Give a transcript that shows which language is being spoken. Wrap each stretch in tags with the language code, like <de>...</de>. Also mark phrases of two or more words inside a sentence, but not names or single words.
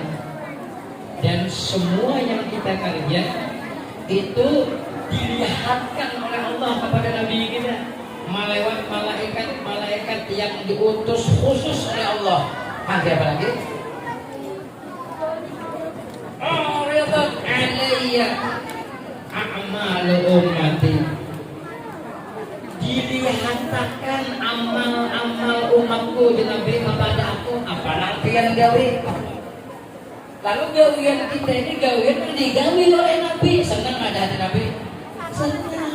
<id>Dan semua yang kita kerja itu dilihatkan oleh Allah kepada Nabi kita. Malaikat yang diutus khusus oleh Allah. Ada apa lagi?</id> <ar>Aridat alayya a'malu ummati.</ar> <id>Dilihatkan amal-amal umatku diberi kepada aku.</id> <bjn>Apalagi yang gawe. Lalu gawian kita ini gawian digawi oleh Nabi. Senang ada hati Nabi. Senang.</bjn>